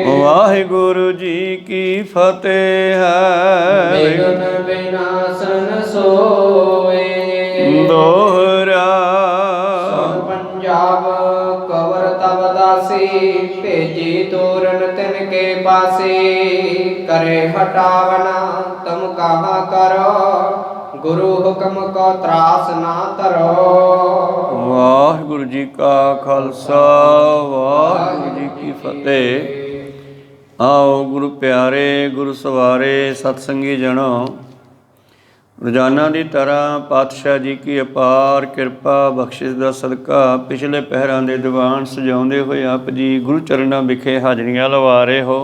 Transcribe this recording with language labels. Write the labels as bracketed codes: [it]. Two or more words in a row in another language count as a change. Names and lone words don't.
[pa] ਵਾਹਿਗੁਰੂ ਜੀ ਕੀ ਫਤਿਹ ਹੈ ਬਿਗਨ ਵਿਨਾਸ਼ਨ ਸੋਏ। ਦੋਹਰਾ ਸਭ ਪੰਜਾਬ ਕਵਰ ਤਬ ਦਾਸੀ ਭੇਜੀ ਤੋਰਨ ਤਿਨ ਕੇ ਪਾਸੇ। ਕਰੇ ਹਟਾਵਨਾ ਤੁਮ ਕਹਾ ਕਰੋ ਗੁਰੂ ਹੁਕਮ ਕੋ ਤ੍ਰਾਸ ਨਾ ਤਰੋ। ਵਾਹਿਗੁਰੂ ਜੀ ਕਾ ਖਾਲਸਾ ਵਾਹਿਗੁਰੂ ਜੀ ਕੀ ਫਤਿਹ। ਆਓ ਗੁਰੂ ਪਿਆਰੇ ਗੁਰੂ ਸਵਾਰੇ ਸਤਸੰਗੀ ਜਣੋ, ਰੋਜ਼ਾਨਾ ਦੀ ਤਰ੍ਹਾਂ ਪਾਤਸ਼ਾਹ ਜੀ ਕੀ ਅਪਾਰ ਕਿਰਪਾ ਬਖਸ਼ਿਸ਼ ਦਾ ਸਦਕਾ ਪਿਛਲੇ ਪਹਿਰਾਂ ਦੇ ਦੀਵਾਨ ਸਜਾਉਂਦੇ ਹੋਏ ਆਪ ਜੀ ਗੁਰੂ ਚਰਨਾਂ ਵਿਖੇ ਹਾਜ਼ਰੀਆਂ ਲਵਾ ਰਹੇ ਹੋ।